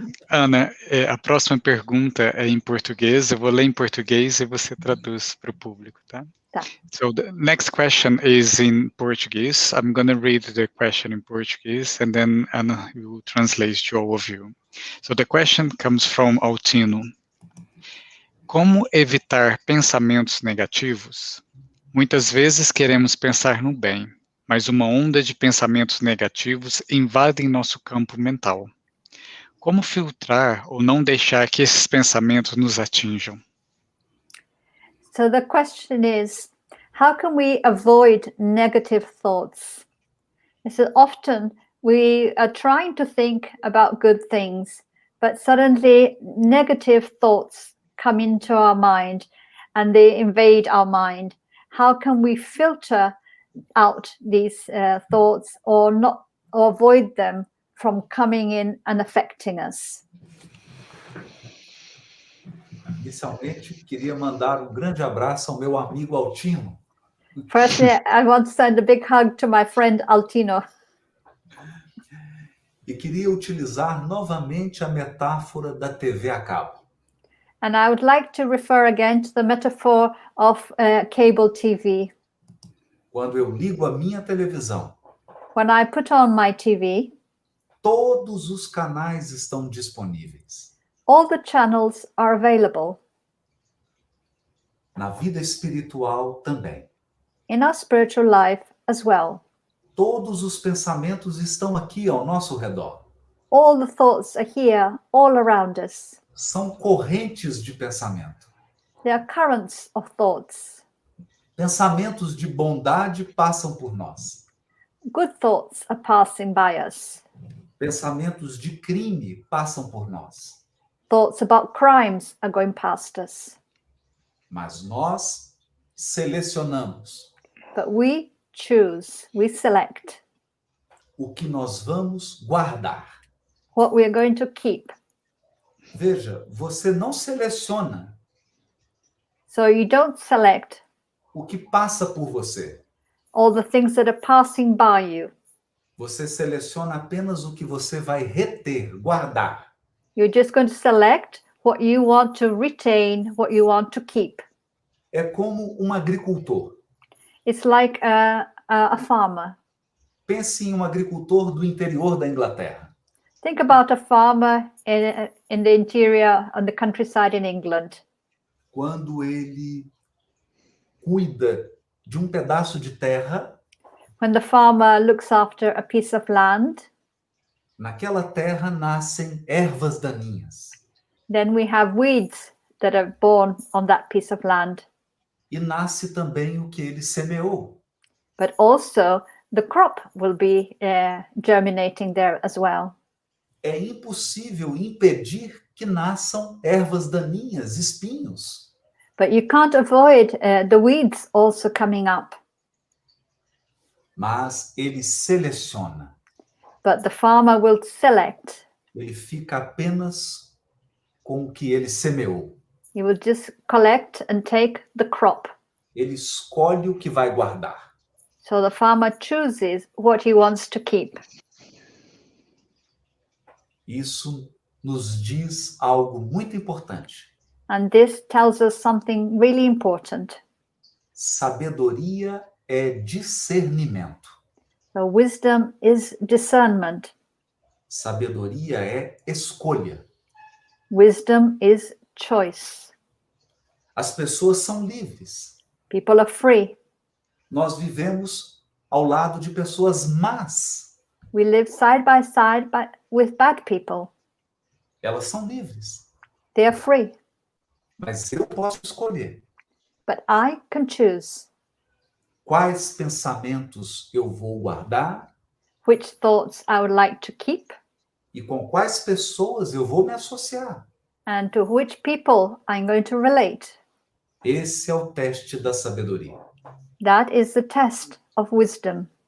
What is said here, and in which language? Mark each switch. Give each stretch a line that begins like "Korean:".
Portuguese: Ana, a próxima pergunta é em português. Eu vou ler em português e você traduz para o público, tá? Tá.
English: So the next question is in Portuguese. I'm going to read the question in Portuguese and then Ana will translate to all of you. So the question comes from Altino.
Portuguese: Como evitar pensamentos negativos? Muitas vezes queremos pensar no bem, mas uma onda de pensamentos negativos invade nosso campo mental. Como filtrar ou não deixar que esses pensamentos nos atinjam?
English: So the question is, how can we avoid negative thoughts? So often we are trying to think about good things, but suddenly negative thoughts come into our mind and they invade our mind. How can we filter out these thoughts or avoid them from coming in and affecting us?
Portuguese: Inicialmente, queria mandar um grande abraço ao meu amigo Altino.
English: Firstly, I want to send a big hug to my friend Altino.
Portuguese: E queria utilizar novamente a metáfora da TV a cabo.
English: And I would like to refer again to the metaphor of cable TV.
Portuguese: Quando eu ligo a minha televisão,
English: When I put on my TV,
Portuguese: todos os canais estão disponíveis.
English: all the channels are available.
Portuguese: Na vida espiritual também.
English: In our spiritual life as well.
Portuguese: Todos os pensamentos estão aqui ao nosso redor.
English: All the thoughts are here, all around us.
Portuguese: São correntes de pensamento.
English: They are currents of thoughts.
Portuguese: Pensamentos de bondade passam por nós.
English: Good thoughts are passing by us.
Portuguese: Pensamentos de crime passam por nós.
English: Thoughts about crimes are going past us.
Portuguese: Mas nós selecionamos
English: But we choose, we select
Portuguese: o que nós vamos guardar.
English: what we are going to keep.
Portuguese: Veja, você não seleciona
English: So you don't select
Portuguese: o que passa por você.
English: all the things that are passing by you.
Portuguese: Você seleciona apenas o que você vai reter, guardar.
English: You're just going to select what you want to retain, what you want to keep.
Portuguese: É como um agricultor.
English: It's like a farmer.
Portuguese: Pense em um agricultor do interior da Inglaterra.
English: Think about a farmer in the interior, on the countryside in England.
Portuguese: Quando ele cuida de um pedaço de terra,
English: When the farmer looks after a piece of land,
Portuguese: naquela terra nascem ervas daninhas.
English: then we have weeds that are born on that piece of land.
Portuguese: E nasce também o que ele semeou.
English: But also the crop will be germinating there as well.
Portuguese: É impossível impedir que nasçam ervas daninhas, espinhos.
English: But you can't avoid the weeds also coming up.
Portuguese: Mas ele seleciona.
English: But the farmer will select.
Portuguese: Ele fica apenas com o que ele semeou.
English: He will just collect and take the crop.
Portuguese: Ele escolhe o que vai guardar.
English: So the farmer chooses what he wants to keep.
Portuguese: Isso nos diz algo muito importante.
English: And this tells us something really important.
Portuguese: Sabedoria é discernimento.
English: So wisdom is discernment.
Portuguese: Sabedoria é escolha.
English: Wisdom is choice.
Portuguese: As pessoas são livres.
English: People are free.
Portuguese: Nós vivemos ao lado de pessoas más.
English: We live side by side with bad people.
Portuguese: Elas são livres.
English: They are free.
Portuguese: Mas eu posso escolher
English: But I can choose
Portuguese: quais pensamentos eu vou guardar
English: which thoughts I would like to keep
Portuguese: e com quais pessoas eu vou me associar.
English: and to which people I'm going to relate.
Portuguese: Esse é o teste da sabedoria.
English: That is the test of wisdom.